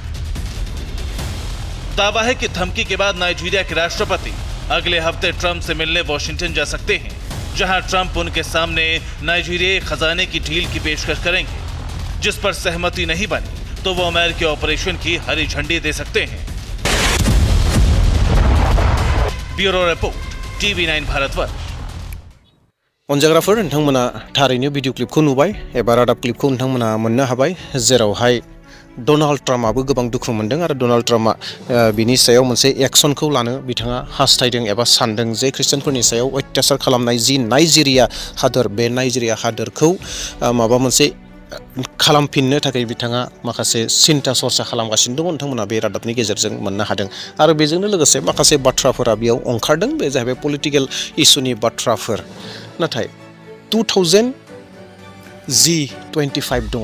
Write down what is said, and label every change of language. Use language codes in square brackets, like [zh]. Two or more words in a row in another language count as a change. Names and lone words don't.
[hi] दावा है कि धमकी के बाद नाइजीरिया के राष्ट्रपति अगले हफ्ते ट्रंप से मिलने वॉशिंगटन जा सकते हैं, जहां ट्रंप उनके सामने नाइजीरियाई खजाने की डील की पेशकश करेंगे। जिस पर सहमति नहीं बनी तो वो अमेरिकी ऑपरेशन की हरी झंडी दे सकते हैं। ब्यूरो रिपोर्ट, TV9 भारतवर्ष। [brx] अनजाग्राफोर नोंथांमोना थारैनो भिडिअ क्लिपखौ नुबाय एबा रादाब क्लिपखौ नोंथांमोना मोननो हाबाय जेरावहाय डनाल्ड ट्राम्पआबो गोबां दुखु मोनदों आरो डनाल्ड ट्राम्पआ बिनि सायाव मोनसे एक्सनखौ लानो बिथाङा हास्थायदों एबा सानदों जे ख्रिस्टियानफोरनि सायाव अत्याचार खालामनाय जि नाइजेरिया हादोर बे नाइजेरिया हादोरखौ माबा मोनसे खालामफिननो थाखाय बिथाङा माखासे सिन्था सरसा खालामगासिनो दङ नोंथांमोना बे रादाबनि गेजेरजों मोननो हादों आरो बेजोंनो लोगोसे माखासे बाथ्राफोरा बेयाव ओंखारदों बे जाहैबाय पलिटिकेल इस्युनि बाथ्राफोर नाथाय 2025 दङ